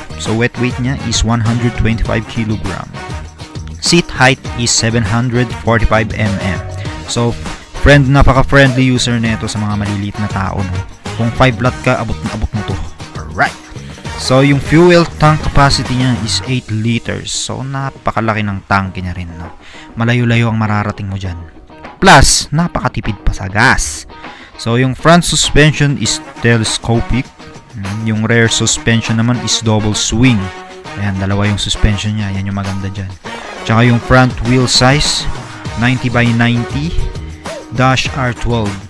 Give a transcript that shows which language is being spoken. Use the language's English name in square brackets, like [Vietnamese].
[English] So, wet weight niya is 125 kilogram. Seat height is 745 mm. [Filipino] So, napaka-friendly user nito sa mga maliliit na tao. No? Kung 5 lot ka, abot mo to. Alright. So, yung fuel tank capacity niya is 8 liters. So, napakalaki ng tanke niya rin. No? Malayo-layo ang mararating mo dyan. Plus, napakatipid pa sa gas. So, yung front suspension is telescopic. Yung rear suspension naman is double swing. Ayan, dalawa yung suspension niya. Yan yung maganda dyan. Tsaka yung front wheel size, 90 by 90, dash R12.